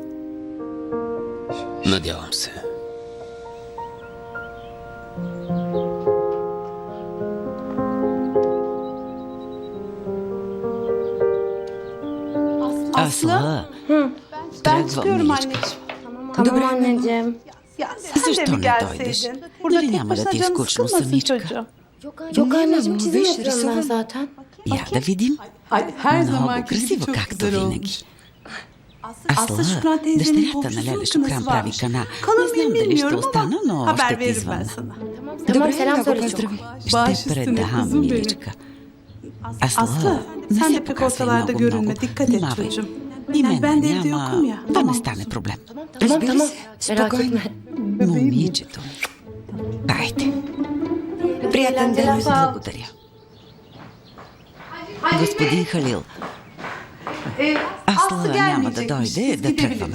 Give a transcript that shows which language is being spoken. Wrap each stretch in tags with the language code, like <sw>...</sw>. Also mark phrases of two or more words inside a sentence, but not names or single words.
<bg>Надявам се. Асла, тръгвам, миличка.</bg> <tr>Tamam anneciğim.</tr> <bg>Защо не дойдеш? Дали няма да ти е скучно самичка?</bg> <tr>Yok anneciğim Ama çizim beş yapıyorum ben resim- zaten.</tr> <bg>Я да видим. Много красиво, както винаги. Асла, дъщерята на Леля Шукран прави кана. Не знам дали ще остана, но ще ти звънна.</bg> <tr>Tamam selam</tr> <bg>много</bg> <tr>söyle çok.</tr> <bg>поздрави. Ще предам, миличка. Асла, не</bg> <tr>sen</tr> <bg>се</bg> <tr>de pek</tr> <bg>показвай</bg> <tr>ortalarda</tr> <bg>много,</bg> <tr>görünme.</tr> <bg>много.</bg> <tr>Dikkat et</tr> <bg>Внимавай.</bg> <tr>çocuğum.</tr> <bg>И</bg> <tr>Yani ben de</tr> <bg>мен</bg> <tr>evde yokum ya.</tr> <bg>няма да не стане проблем.</bg> <tr>Tamam</tr> <bg>Разбира</bg> <tr>tamam.</tr> <bg>се,</bg> <tr>Merak</tr> <bg>спокойно.</bg> <tr>etme.</tr> <bg>Момичето. Дайте. Приятен ден. Благодаря. Господин Халил, Асла няма да дойде, да тръгваме.</bg>